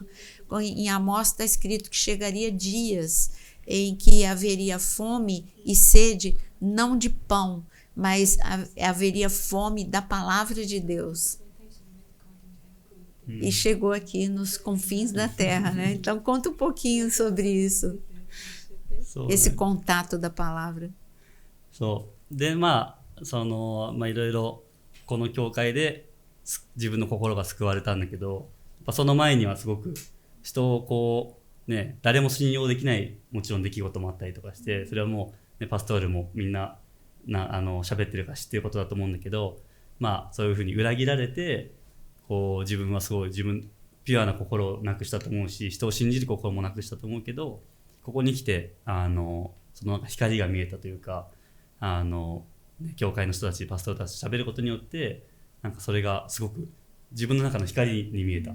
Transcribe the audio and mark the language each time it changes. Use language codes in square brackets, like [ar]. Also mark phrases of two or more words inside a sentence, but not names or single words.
[pt] Em Amós está escrito que chegaria dias em que haveria fome e sede, não de pão, mas haveria fome da palavra de Deus. E chegou aqui nos confins da terra, né? Então conta um pouquinho sobre isso, esse contato da palavra. [ja] そうでいろいろこの教会で自分の心が救われたんだけど、やっぱその前にはすごく人をこうね、誰も信用できないもちろん出来事もあったりとかして、それはもう、ね、パストールもみんな喋ってるから知ってることだと思うんだけど、まあそういうふうに裏切られてこう自分はすごいピュアな心をなくしたと思うし、人を信じる心もなくしたと思うけど、ここに来てそのなんか光が見えたというか、教会の人たちパストールたちと喋ることによってなんかそれがすごく自分の中の光に見えた。